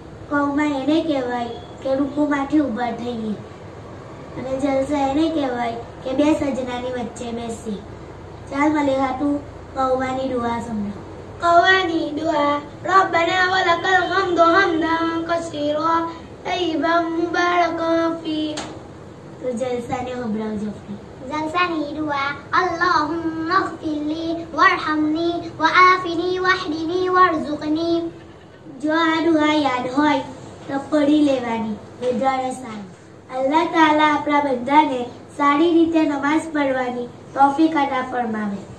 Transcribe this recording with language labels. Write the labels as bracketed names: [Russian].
[Gujarati] કૌમાં એને કહેવાય કે રૂકુમાંથી ઊભા થઈએ અને જલસા એને કહેવાય કે બે સજનાની વચ્ચે બેસી. ચાલ મલે હાટું કૌવાની દુઆ સંભળાવ. قواني [Arabic] دعاء ربنا ولك الحمد حمدا كثيرا طيبا مباركا فيه. [Gujarati] તો જલસાને સંભળાવજો. જલસાની દુઆ [Arabic] અલ્લાહુમ્મા અગફિરલી વરહમની વઆફિની વહદિની વરઝુકની. [Gujarati] જો આ દુઆ યાદ હોય તો પઢી લેવાની. બધાને સારું. અલ્લાહ તાલા આપણા બધાને સારી રીતે નમાઝ પઢવાની તૌફીક અતા ફરમાવે.